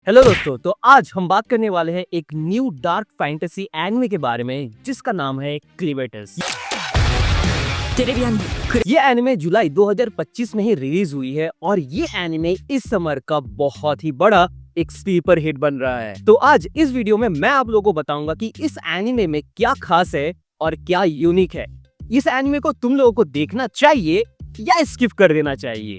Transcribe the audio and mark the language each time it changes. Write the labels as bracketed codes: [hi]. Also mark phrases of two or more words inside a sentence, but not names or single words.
[hi] हेलो दोस्तों, तो आज हम बात करने वाले हैं एक [en] new dark fantasy anime [hi] के बारे में जिसका नाम है क्लीवेटर्स। [ja] テレビアニメ [hi] ये एनिमे जुलाई 2025 में ही रिलीज हुई है और ये एनिमे इस समर का बहुत ही बड़ा एक [en] sleeper hit [hi] बन रहा है। तो आज इस वीडियो में मैं आप लोगों को बताऊंगा कि इस एनिमे में क्या खास है और क्या यूनिक है। इस एनिमे को तुम लोगों को देखना चाहिए या स्किप कर देना चाहिए।